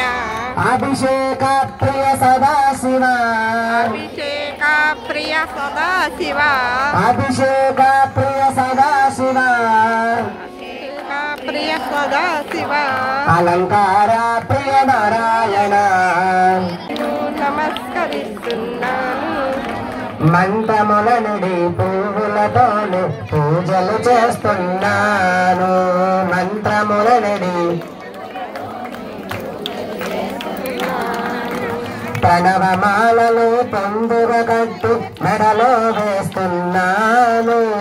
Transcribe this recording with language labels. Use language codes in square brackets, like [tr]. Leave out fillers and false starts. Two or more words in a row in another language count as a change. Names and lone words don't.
[sa] अभिषेक प्रिय सदा शिवा अभिषेक प्रिय सदा शिवा अभिषेक प्रिय सदा शिवा प्रिय सदा शिवा अलंकार प्रिय नारायण [te] నమస్కరిస్తున్నాను మంత్రముల నుండి పువ్వులతోనే పూజలు చేస్తున్నాను మంత్రముల నుండి ప్రణవమాలను పొందుగ కట్టు మెడలో వేస్తున్నాను